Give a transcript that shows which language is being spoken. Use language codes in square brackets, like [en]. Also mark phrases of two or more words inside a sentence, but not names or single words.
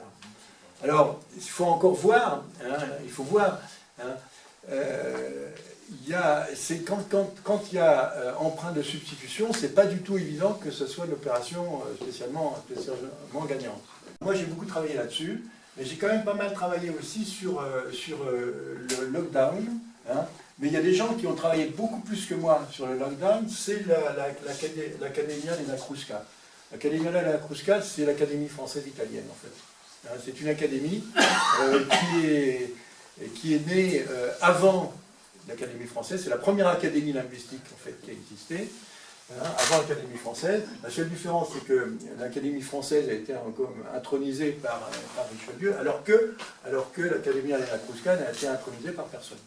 [fr] Alors, il faut encore voir, hein, quand il y a emprunt de substitution, c'est pas du tout évident que ce soit une opération spécialement gagnante. Moi j'ai beaucoup travaillé là-dessus. Mais j'ai quand même pas mal travaillé aussi sur le lockdown. Hein. Mais il y a des gens qui ont travaillé beaucoup plus que moi sur le lockdown, c'est l'Accademia della Crusca. L'Accademia della Crusca, c'est l'Académie française italienne, en fait. Hein, c'est une académie qui est née avant l'Académie française. C'est la première académie linguistique, en fait, qui a existé. Avant l'Académie française. La seule différence, c'est que l'Académie française a été intronisée par Richelieu, alors que l'Académie della Crusca n'a été intronisée par personne.